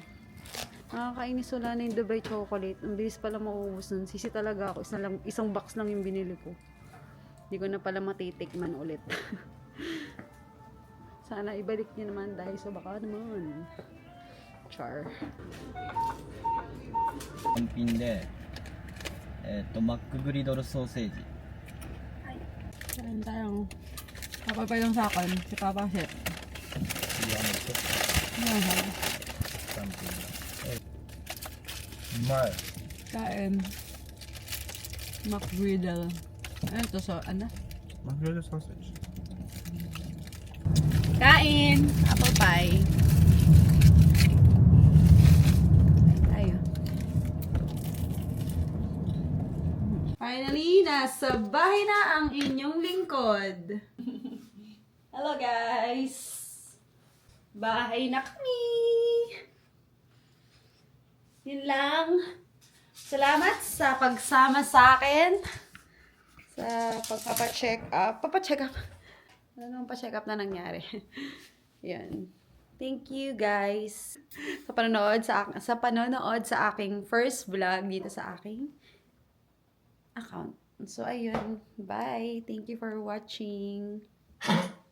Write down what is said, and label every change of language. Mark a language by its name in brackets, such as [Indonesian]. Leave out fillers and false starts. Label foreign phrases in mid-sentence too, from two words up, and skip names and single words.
[Filipino] Nakakainis wala na yung Dubai chocolate. Ang bilis pala mauubos nun. Sisi talaga ako. Isang box lang yung binili ko. Hindi ko na pala matitikman ulit. Sana ibalik niyo naman dahil so baka naman. Char. [Japanese] 単品で、マックグリドルソーセージ。 [Filipino] Kain tayong papapay lang sa akin. Si Papa Chef. [Japanese] 単品で。うまい。 [Filipino] Kain. McGriddle. Ano to? So, ano? [Japanese] マックグリドルソーセージ。 [Filipino] Kain! [English] Apple pie. [Filipino] Tayo. Finally, nasa bahay na ang inyong lingkod. [English] Hello guys! [Filipino] Bahay na kami! Yun lang. Salamat sa pagsama sa akin. Sa pagpapacheck up. Papacheck up. Ano nang pa-check up na nangyari? Yan. [English] Thank you guys [Filipino] sa panonood sa aking [English] first vlog [Filipino] dito sa aking account. So ayun, [English] bye. Thank you for watching.